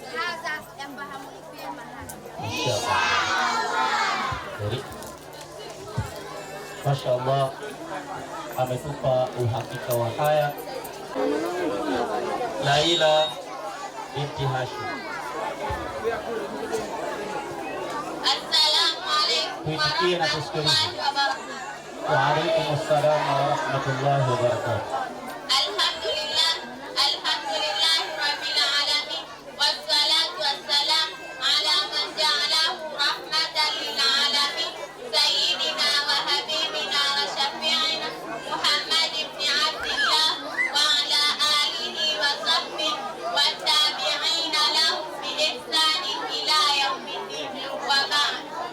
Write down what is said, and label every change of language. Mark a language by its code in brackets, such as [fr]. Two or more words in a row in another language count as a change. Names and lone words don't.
[sw] Mashaallah, ametupa uhakika wa haya Laila binti Hashim. [ar] السلام عليكم ورحمة الله وبركاته. وعليكم السلام ورحمة الله وبركاته. الحمد لله رب العالمين، والصلاة والسلام على من جعله رحمة للعالمين، سيدنا وحبيبنا وشفيعنا محمد بن عبد الله وعلى آله وصحبه وتابعين لهم بإحسان إلى يوم الدين وبعد.